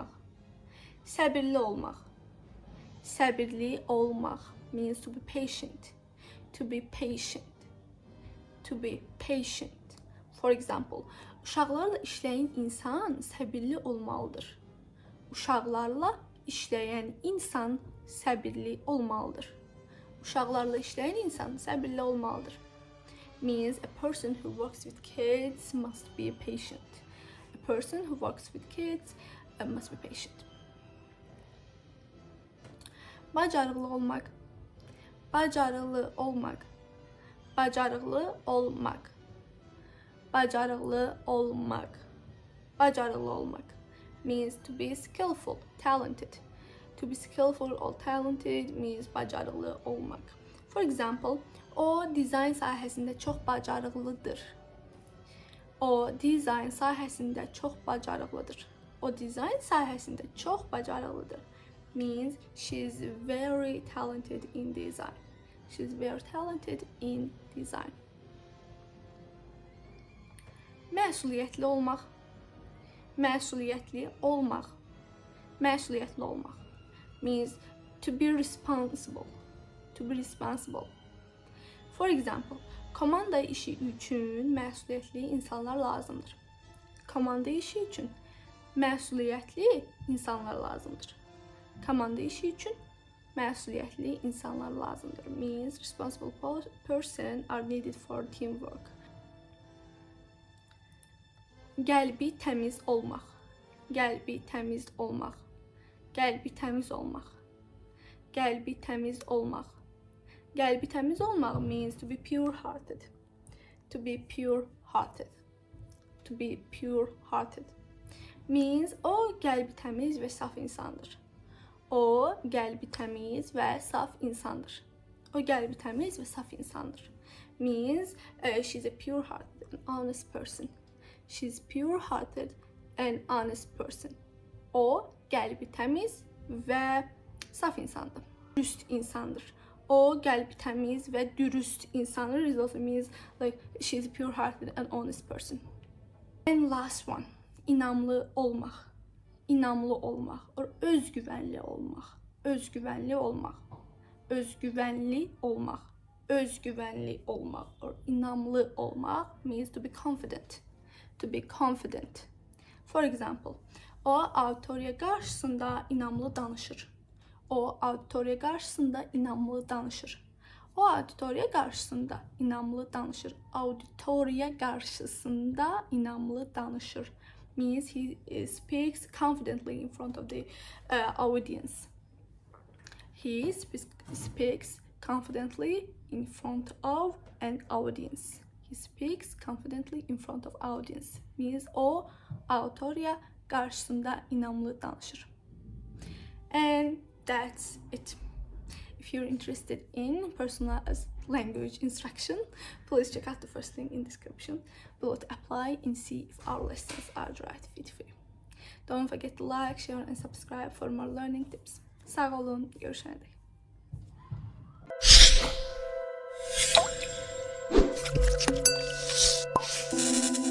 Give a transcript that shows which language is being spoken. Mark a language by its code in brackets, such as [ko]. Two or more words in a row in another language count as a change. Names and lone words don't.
[az] Səbirli olmaq. Səbirli olmaq [en] means to be patient. To be patient. To be patient. For example, [az] uşaqlarla işləyən insan səbirli olmalıdır. Uşaqlarla işləyən insan səbirli olmalıdır. Uşaqlarla işləyən insan səbirli olmalıdır. [en] Means a person who works with kids must be patient. A person who works with kids must be patient. [az] Bacarıqlı olmaq. Bacarıqlı olmaq. Bacarıqlı olmaq. Bacarıqlı olmaq. Bacarıqlı olmaq [en] means to be skillful, talented. To be skillful or talented means [az] bacarıqlı olmaq. [en] For example, [az] O dizayn sahəsində çox bacarıqlıdır. O dizayn sahəsində çox bacarıqlıdır. O dizayn sahəsində çox bacarıqlıdır. [en] Means she's very talented in design. She's very talented in design. [az] Məsuliyyətli olmaq. Məsuliyyətli olmaq. Məsuliyyətli olmaq. [en] Means to be responsible. To be responsible. For example, [az] komanda işi üçün məsuliyyətli insanlar lazımdır. Komanda işi üçün məsuliyyətli insanlar lazımdır. Komanda işi üçün məsuliyyətli insanlar lazımdır. [en] Means responsible person are needed for teamwork. [az] Qəlbi təmiz olmaq. Qəlbi təmiz olmaq. Qəlbi təmiz olmaq. Qəlbi təmiz olmaq. Qəlbi təmiz olmaq [en] means to be pure-hearted. To be pure-hearted. To be pure-hearted. [az] Means o qəlbi təmiz və saf insandır. O qəlbi təmiz və saf insandır. O qəlbi təmiz və saf insandır. [en] Means she's a pure-hearted and honest person. She's pure-hearted and honest person. [az] O qəlbi təmiz və saf insandır. Dürüst insandır. O qəlbi təmiz və dürüst insandır. [en] It also means like she's a pure-hearted and honest person. And last one, [az] inamlı olmaq. İnamlı olmaq or özgüvənli olmaq. Özgüvənli olmaq. Özgüvənli olmaq. Özgüvənli olmaq or inamlı olmaq means to be confident. [en] To be confident. For example, [az] o auditoriya qarşısında inamlı danışır. O auditoriya qarşısında inamlı danışır. O auditoriya qarşısında inamlı danışır. Auditoriya qarşısında inamlı danışır. [en] Means he speaks confidently in front of the audience. He speaks confidently in front of an audience. He speaks confidently in front of audience. [az] Means o auditoriya qarşısında inamlı danışır. [en] And that's it. If you're interested in personalized language instruction, please check out the first link in description below to apply and see if our lessons are the right fit for you. Don't forget to like, share and subscribe for more learning tips. [az] Sağ olun, görüşene dek.